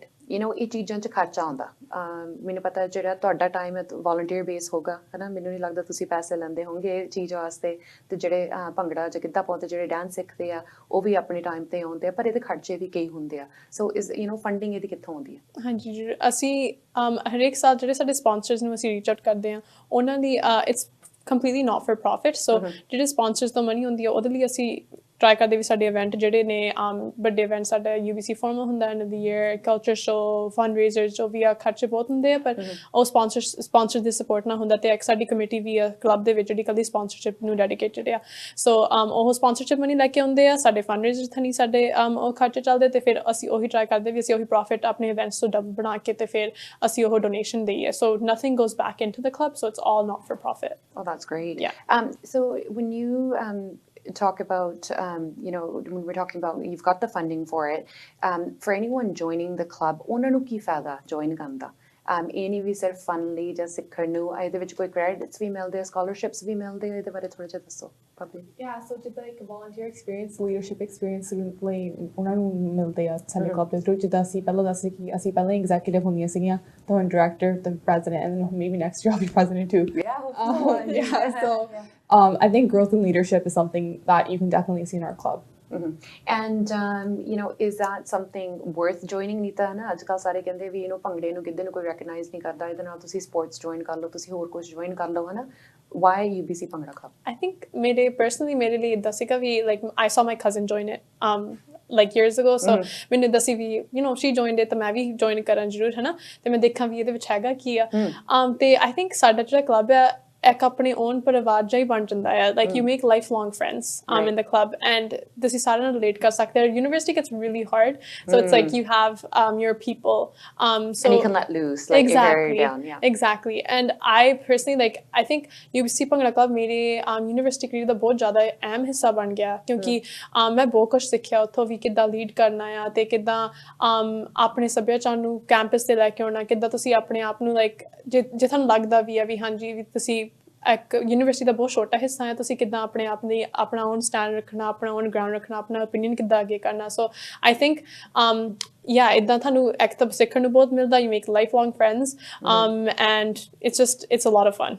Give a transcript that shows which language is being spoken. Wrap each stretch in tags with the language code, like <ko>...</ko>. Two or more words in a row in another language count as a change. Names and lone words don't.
<pa>ਇਹ ਚੀਜ਼ਾਂ 'ਚ ਖਰਚਾ ਆਉਂਦਾ ਮੈਨੂੰ ਪਤਾ ਜਿਹੜਾ ਤੁਹਾਡਾ ਟਾਈਮ ਹੈ</pa> <en>volunteer base</en> <pa>ਹੋਗਾ ਹੈ ਨਾ ਮੈਨੂੰ ਨਹੀਂ ਲੱਗਦਾ ਤੁਸੀਂ ਪੈਸੇ ਲੈਂਦੇ ਹੋਣਗੇ ਇਹ ਚੀਜ਼ ਵਾਸਤੇ ਤੇ ਜਿਹੜੇ ਭੰਗੜਾ ਜਾਂ ਗਿੱਧਾ ਪਾਉਂਦੇ ਜਿਹੜੇ ਡਾਂਸ ਸਿੱਖਦੇ ਆ ਉਹ ਵੀ ਆਪਣੇ ਟਾਈਮ ਤੇ ਆਉਂਦੇ ਆ ਪਰ ਇਹਦੇ ਖਰਚੇ ਵੀ ਕਈ ਹੁੰਦੇ ਆ ਸੋ ਇਸ ਫੰਡਿੰਗ ਇਹਦੀ ਕਿੱਥੋਂ ਆਉਂਦੀ ਹੈ? ਹਾਂਜੀ ਜੀ ਅਸੀਂ ਹਰੇਕ ਸਾਲ ਜਿਹੜੇ ਸਾਡੇ ਸਪਾਂਸਰਸ ਨੂੰ ਅਸੀਂ</pa> <en>reach out</en> <pa>ਕਰਦੇ ਹਾਂ ਉਹਨਾਂ ਦੀ</pa> <en>it's completely not for profit so</en> <pa>ਜਿਹੜੇ ਸਪਾਂਸਰਸ ਤੋਂ ਮਨੀ ਹੁੰਦੀ ਹੈ ਉਹਦੇ ਲਈ ਅਸੀਂ ਟਰਾਈ ਕਰਦੇ ਵੀ ਸਾਡੇ ਇਵੈਂਟ ਜਿਹੜੇ ਨੇ ਵੱਡੇ ਇਵੈਂਟ ਸਾਡਾ UBC ਫਾਰਮਲ ਹੁੰਦਾ</pa> <en>end of the year culture show fundraiser</en> <pa>ਜੋ ਵੀ ਆ ਖਰਚੇ ਬਹੁਤ ਹੁੰਦੇ ਆ ਪਰ ਉਹ ਸਪਾਂਸਰ ਦੀ ਸਪੋਰਟ ਨਾਲ ਹੁੰਦਾ ਤੇ ਇੱਕ ਸਾਡੀ ਕਮੇਟੀ ਵੀ ਆ ਕਲੱਬ ਦੇ ਵਿੱਚ ਜਿਹੜੀ ਕਦੀ ਸਪਾਂਸਰਸ਼ਿਪ ਨੂੰ ਡੈਡੀਕੇਟਡ ਆ ਸੋ ਉਹ</pa> <en>sponsorship money</en> <pa>ਲੈ ਕੇ ਆਉਂਦੇ ਆ ਸਾਡੇ ਫੰਡਰੇਜ਼ਰ ਥਣੀ ਸਾਡੇ ਉਹ ਖਰਚੇ ਚੱਲਦੇ ਤੇ ਫਿਰ ਅਸੀਂ ਉਹੀ ਟਰਾਈ ਕਰਦੇ ਵੀ ਅਸੀਂ ਉਹੀ ਪ੍ਰੋਫਿਟ ਆਪਣੇ ਇਵੈਂਟਸ ਤੋਂ ਡਬਲ ਬਣਾ ਕੇ ਤੇ ਫਿਰ ਅਸੀਂ ਉਹ ਡੋਨੇਸ਼ਨ ਦੇਈਏ ਸੋ</pa> <en>nothing goes back into the club so it's all not for profit. Oh, that's great. Yeah. So when you talk about when we're talking about you've got the funding for it, for anyone joining the club</en> <pa>ਉਹਨਾਂ ਨੂੰ ਕੀ ਫਾਇਦਾ join ਕਰਨ ਦਾ ਇਹ ਨਹੀਂ ਵੀ ਸਿਰਫ ਫਨ ਲਈ ਜਾਂ ਸਿੱਖਣ ਨੂੰ ਇਹਦੇ ਵਿੱਚ ਕੋਈ ਕ੍ਰੈਡਿਟਸ ਵੀ ਮਿਲਦੇ ਆ ਸਕੋਲਰਸ਼ਿਪਸ ਵੀ ਮਿਲਦੇ ਆ ਇਹਦੇ ਬਾਰੇ ਥੋੜਾ ਜਿਹਾ ਦੱਸੋ ਭਾਬੀ</pa> <en>Yeah, so</en> <pa>ਜਿੱਦਾਂ ਇੱਕ</pa> <en>volunteer experience leadership experience</en> <pa>ਲਈ ਉਹਨਾਂ ਨੂੰ ਮਿਲਦੇ ਆ ਸਾਡੇ club ਦੇ ਥਰੂ ਜਿੱਦਾਂ ਅਸੀਂ ਪਹਿਲਾਂ ਦੱਸੇ ਕਿ ਅਸੀਂ ਪਹਿਲਾਂ executive ਹੁੰਦੀਆਂ ਸੀਗੀਆਂ ਤਾਂ ਹੁਣ director ਤਾਂ</pa> <en>president and then maybe next year I'll be president too. Yeah, so I think growth in leadership is something that you can definitely see in our club. And is that something worth joining</en> <pa>ਨੀਤਾ ਹੈ ਨਾ ਅੱਜ ਕੱਲ੍ਹ ਸਾਰੇ ਕਹਿੰਦੇ ਵੀ ਇਹਨੂੰ ਭੰਗੜੇ ਨੂੰ ਗਿੱਧੇ ਨੂੰ ਕੋਈ ਰੈਕਗਨਾਈਜ਼ ਨਹੀਂ ਕਰਦਾ ਇਹਦੇ ਨਾਲ ਤੁਸੀਂ</pa> <en>sports join</en> <pa>ਕਰ ਲਓ ਤੁਸੀਂ ਹੋਰ ਕੁਝ ਜੁਆਇਨ ਕਰ ਲਓ ਹੈ ਨਾ</pa> <en>why UBC Bhangra Club? I think</en> <pa>ਮੇਰੇ ਲਈ ਇੱਦਾਂ ਸੀਗਾ ਵੀ</pa> <en>like I saw my cousin join it like years ago so</en> <pa>ਮੈਨੂੰ ਦੱਸੀ ਵੀ</pa> <en>she joined it</en> <pa>ਤਾਂ ਮੈਂ ਵੀ join ਕਰਾਂ ਜ਼ਰੂਰ ਹੈ ਨਾ ਤੇ ਮੈਂ ਦੇਖਾਂ ਵੀ ਇਹਦੇ ਵਿੱਚ ਹੈਗਾ ਕੀ ਆ ਤੇ</pa> <en>I think</en> <pa>ਸਾਡਾ ਜਿਹੜਾ club ਆ ਇੱਕ ਆਪਣੇ own ਪਰਿਵਾਰ ਜਿਹਾ ਹੀ ਬਣ ਜਾਂਦਾ ਹੈ</pa> <en>like you make lifelong friends in the club and</en> <pa>ਤੁਸੀਂ ਸਾਰਿਆਂ ਨਾਲ relate ਕਰ ਸਕਦੇ ਹੋ</pa> <en>university gets really hard so it's like you have your people so and you can let loose like exactly, you're very down exactly and I personally like I think UBC Bhangra Club</en> <pa>ਮੇਰੇ</pa> <en>university career</en> <pa>ਦਾ ਬਹੁਤ ਜ਼ਿਆਦਾ ਅਹਿਮ ਹਿੱਸਾ ਬਣ ਗਿਆ ਕਿਉਂਕਿ ਮੈਂ ਬਹੁਤ ਕੁਝ ਸਿੱਖਿਆ ਉੱਥੋਂ ਵੀ ਕਿੱਦਾਂ ਲੀਡ ਕਰਨਾ ਆ ਤੇ ਕਿੱਦਾਂ ਆਪਣੇ ਸੱਭਿਆਚਾਰ ਨੂੰ ਕੈਂਪਸ ਤੇ ਲੈ ਕੇ ਆਉਣਾ ਕਿੱਦਾਂ ਤੁਸੀਂ ਆਪਣੇ ਆਪ ਨੂੰ like ਜੇ ਤੁਹਾਨੂੰ ਲੱਗਦਾ ਵੀ ਆ ਵੀ ਹਾਂਜੀ ਵੀ ਤੁਸੀਂ ਇੱਕ ਯੂਨੀਵਰਸਿਟੀ ਦਾ ਬਹੁਤ ਛੋਟਾ ਹਿੱਸਾ ਹੈ ਤੁਸੀਂ ਕਿੱਦਾਂ ਆਪਣੇ ਆਪ ਲਈ ਆਪਣਾ</pa> <en>own stand</en> <pa>ਰੱਖਣਾ ਆਪਣਾ</pa> <en>own ground</en> <pa>ਰੱਖਣਾ ਆਪਣਾ ਓਪੀਨੀਅਨ ਕਿੱਦਾਂ ਅੱਗੇ ਕਰਨਾ</pa> <en>so I think</en> <pa>ਇੱਦਾਂ ਤੁਹਾਨੂੰ ਇੱਕ ਤਾਂ ਸਿੱਖਣ ਨੂੰ ਬਹੁਤ ਮਿਲਦਾ</pa> <en>you make life long friends and it's a lot of fun</en>